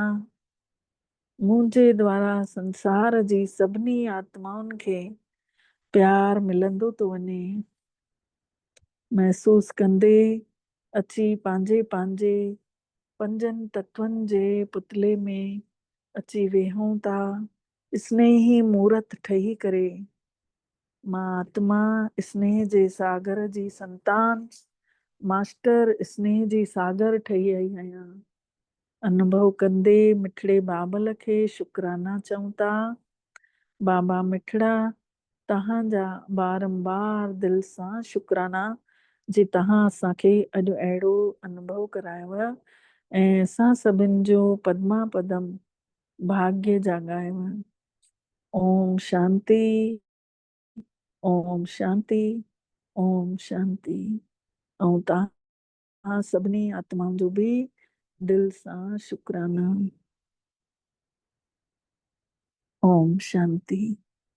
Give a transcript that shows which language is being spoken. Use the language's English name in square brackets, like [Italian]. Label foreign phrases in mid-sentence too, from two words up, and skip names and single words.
[Sindhi] मुंहिंजे द्वारा संसार जी सभिनी आत्माउनि खे प्यार मिलंदो थो वञे। महसूस कंदे अची पंहिंजे पंहिंजे पंजनि तत्वनि जे पुतले में अची वेहूं था। स्नेही मूर्त ठही करे मां आत्मा स्नेह जे सागर जी संतान, मास्टर स्नेह जी सागर ठही आई आहियां। अनुभव कंदे मिठड़े बाबल खे शुक्राना चऊं था। बाबा मिठड़ा, तव्हांजा बारंबार दिल सां शुक्राना जे तव्हां असांखे अॼु अहिड़ो अनुभव करायव ऐं असां सभिनि जो पदमा पदम भाग्य जाॻायव। [Sanskrit] ओम शांति, ओम शांति, ओम शांति। [Sindhi] ऐं तव्हां सभिनी आत्माउनि जो बि दिल सां शुक्राना। [Sanskrit] ओम शांति।